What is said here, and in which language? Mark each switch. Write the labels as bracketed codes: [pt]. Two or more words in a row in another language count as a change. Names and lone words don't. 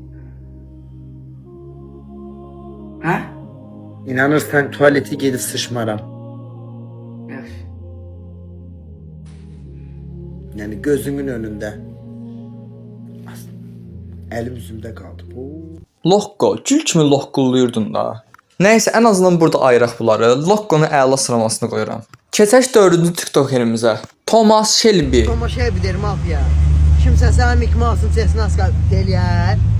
[tr] Ha? inanırsan tuvalete gidip sıçmaram. Evet. Yani gözümün önünde. Elim yüzümde kaldı. Lokko, [az] gül kimi lokkuluyurdun da. Nəysə, ən azından burada ayıraq bunları. Lokkonu əla sıralamasına qoyuram. Keçək 4-cü TikTokerimizə. Thomas Shelby. Thomas Shelby mafya. Kimsə sənin Mickey Mouse'un səsini asqal eləyər.